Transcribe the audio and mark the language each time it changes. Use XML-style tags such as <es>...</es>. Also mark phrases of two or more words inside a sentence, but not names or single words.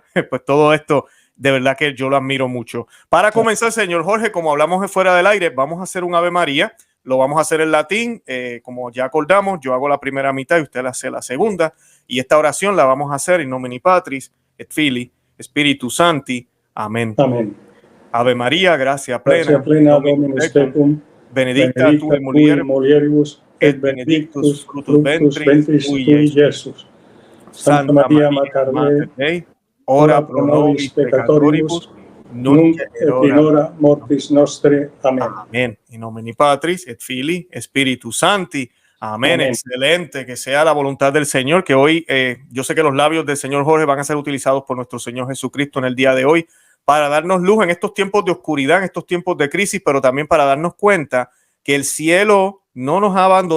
<es>Pues todo esto de verdad que yo lo admiro mucho. Para comenzar, señor Jorge, como hablamos fuera del aire, vamos a hacer un Ave María. Lo vamos a hacer en latín, como ya acordamos. Yo hago la primera mitad y usted hace la segunda, y esta oración la vamos a hacer</es> <la>in nomine Patris et Filii Spiritus Sancti. Amén. Amén. Ave María, gracia plena, gracia plena Dominus tecum, benedicta tu in mulieribus et benedictus fructus ventris tui, Jesús. Santa María, Mater Dei, ora pro nobis peccatoribus, nunc et in hora mortis nostre. Amén. Amén. In nomine Patris et Filii Spiritus Sancti. Amén. Amén.</la> <es>Excelente, que sea la voluntad del Señor, que hoy yo sé que los labios del señor Jorge van a ser utilizados por nuestro Señor Jesucristo en el día de hoy para darnos luz en estos tiempos de oscuridad, en estos tiempos de crisis, pero también para darnos cuenta que el cielo no nos ha abandonado.</es>